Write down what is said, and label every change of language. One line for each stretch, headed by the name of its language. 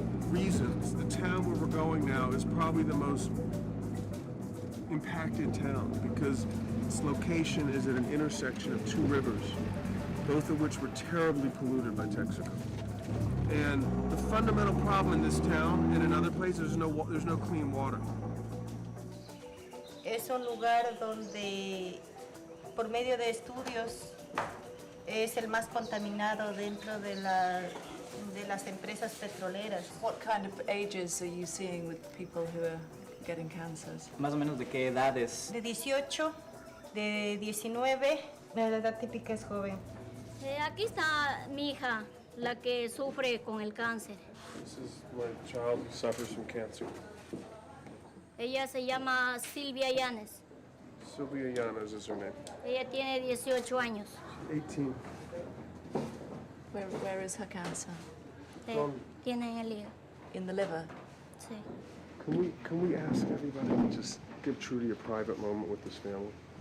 English: Reasons, the town where we're going now is probably the most impacted town because its location is at an intersection of two rivers, both of which were terribly polluted by Texaco. And the fundamental problem in this town and in other places, there's no clean water.
Spanish: Es un lugar donde, por medio de estudios, es el más contaminado dentro de las empresas petroleras.
English: What kind of ages are you seeing with people who are getting cancers?
Spanish: Más o menos de qué edades? De 18, de 19, la edad típica es joven. Aquí está mi hija, la que sufre con el cáncer.
English: This is my child who suffers from cancer.
Spanish: Ella se llama Silvia Llanes.
English: Sylvia Llanes is her name.
Spanish: Ella tiene 18 años.
English: 18. Where is her cancer?
Spanish: Tiene en el hígado.
English: In the liver?
Spanish: Sí.
English: Can we ask everybody to just give Trudy a private moment with this family?